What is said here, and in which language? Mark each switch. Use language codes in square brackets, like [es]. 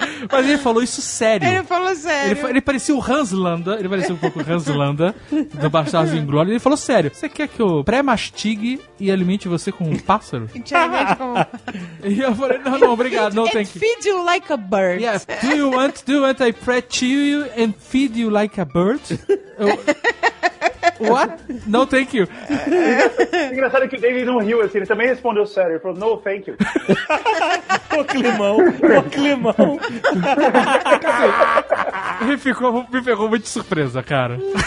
[pt] Mas ele falou isso sério. Ele falou sério. Ele parecia o Hans Landa. Ele parecia um pouco o Hans Landa do Bastardos Inglórios. Ele falou sério. Você quer que eu pré-mastigue e alimente você com um pássaro? E te alimente com... E eu falei, não, obrigado. [en] Não, thank you. Feed you like a bird. Yeah. Do you want I pre-chew you and feed you like a bird? What? No, thank you. [pt] Engraçado que o David não riu assim. Ele também respondeu sério. Ele falou, [en] no, thank you. [pt] O climão. O climão. Me pegou muito de surpresa, cara.